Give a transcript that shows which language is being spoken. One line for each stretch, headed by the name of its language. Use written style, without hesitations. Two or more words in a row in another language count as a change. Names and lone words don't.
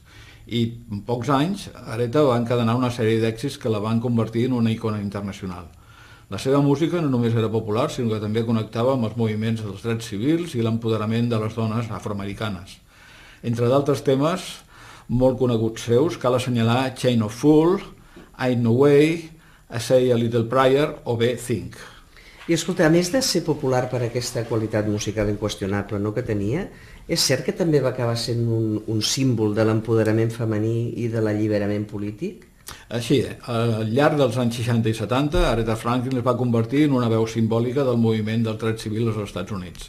Catalan: I en pocs anys, Aretha va encadenar una sèrie d'èxits que la van convertir en una icona internacional. La seva música no només era popular, sinó que també connectava amb els moviments dels drets civils i l'empoderament de les dones afroamericanes. Entre d'altres temes, molt coneguts seus cal assenyalar Chain of Fools, Ain't No Way, I Say a Little Prayer o bé Think. I escolta, a més de ser popular per aquesta qualitat musical inqüestionable que tenia, és cert que també va acabar sent un símbol de l'empoderament femení i de l'alliberament polític? Així, al llarg dels anys 60 i 70, Aretha Franklin es va convertir en una veu simbòlica del moviment dels drets civils als Estats Units.